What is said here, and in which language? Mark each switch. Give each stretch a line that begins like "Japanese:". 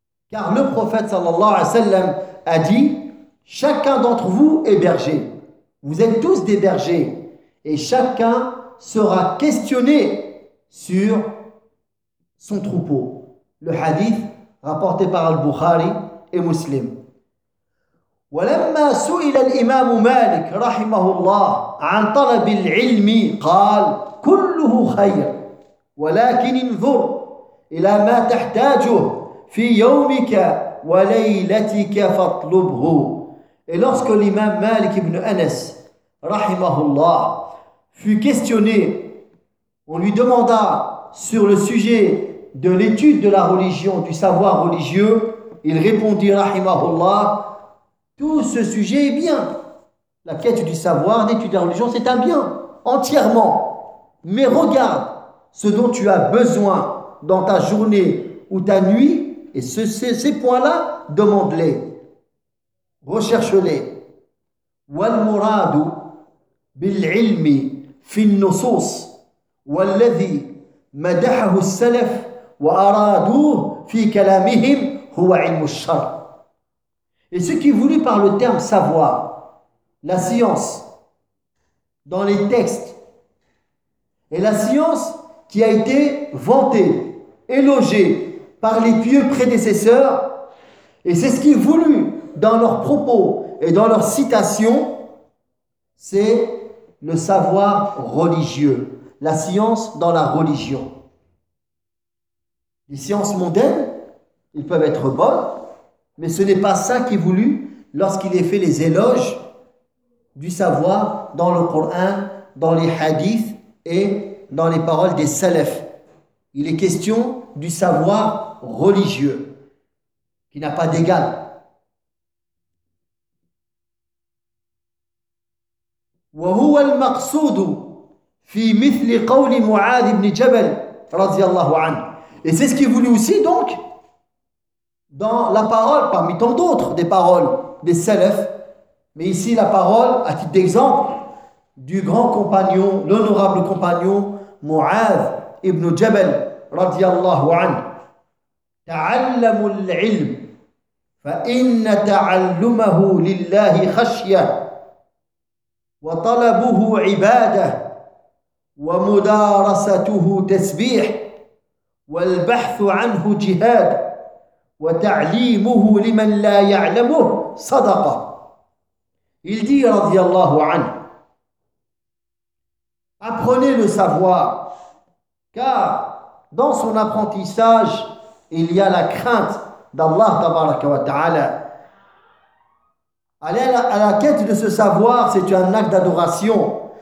French: Car le prophète
Arabic: sallallahu alayhi wa sallam
French: a dit « Chacun d'entre vous est berger. Vous êtes tous des bergers. Et chacun sera questionné sur son troupeau. » Le hadith rapporté par Al-Bukhari et Muslim.
Arabic: ولما سئل الإمام مالك رحمه الله عن طلب العلم قال كله خير ولكن انظر إلى ما تحتاجه fi yawmika wa laylatika fatlubhu.
French: Et lorsque l'imam Malik ibn Anas, rahimahullah, fut questionné, on lui demanda sur le sujet de l'étude de la religion, du savoir religieux, il répondit, rahimahullah, tout ce sujet est bien. La quête du savoir, l'étude de la religion, c'est un bien, entièrement. Mais regarde ce dont tu as besoin dans ta journée ou ta nuit, et ces points-là, demande-les. Recherche-les.
Arabic: والمراد بالعلم في النصوص والذي مدحه السلف وأرادوه في كلامهم هو علم الشرع.
French: Et ce qui est voulu par le terme savoir, la science, dans les textes, et la science qui a été vantée, élogée par les pieux prédécesseurs, et c'est ce qui est voulu dans leurs propos et dans leurs citations, c'est le savoir religieux, la science dans la religion. Les sciences mondaines, elles peuvent être bonnes, mais ce n'est pas ça qui est voulu lorsqu'il est fait les éloges du savoir dans le Coran, dans les hadiths et dans les paroles des salafs. Il est question du savoir religieux qui n'a pas d'égal.
Arabic: وهو المقصود في مثل قول معاذ بن جبل رضي الله عنه.
French: Et c'est ce qu'il voulait aussi donc dans la parole parmi tant d'autres des paroles des salafs, mais ici la parole à titre d'exemple du grand compagnon, l'honorable compagnon معاذ ابن جبل
Arabic: رضي الله عنه. تعلم العلم فإن تعلمه لله خشية وطلبه عبادة ومدارسته تسبيح والبحث عنه جهاد وتعليمه لمن لا يعلمه صدقة.
French: Il dit
Arabic: رضي الله عنه:
French: Apprenez le savoir, car dans son apprentissage il y a la crainte d'Allah
Arabic: تبارك وتعالى.
French: Aller à la quête de ce savoir, c'est un acte d'adoration.